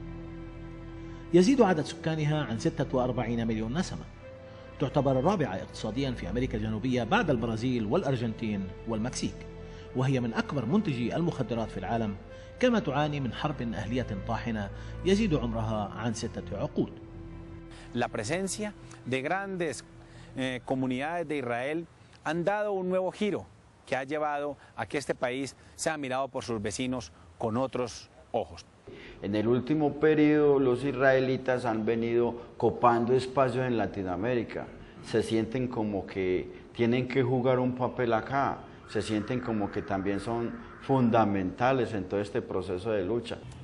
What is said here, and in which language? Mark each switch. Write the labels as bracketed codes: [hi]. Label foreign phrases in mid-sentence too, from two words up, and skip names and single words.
[ar] يزيد عدد سكانها عن 46 مليون نسمة. تعتبر الرابعة اقتصاديا في أمريكا الجنوبية بعد البرازيل والأرجنتين والمكسيك، وهي من أكبر منتجي المخدرات في العالم، كما تعاني من حرب أهلية طاحنة يزيد عمرها عن 6 عقود. [es] La presencia de grandes comunidades de Israel han dado un nuevo giro que ha llevado a que este país sea mirado por sus vecinos con otros ojos. En el último periodo los israelitas han venido copando espacios en Latinoamérica, se sienten como que tienen que jugar un papel acá, se sienten como que también son fundamentales en todo este proceso de lucha.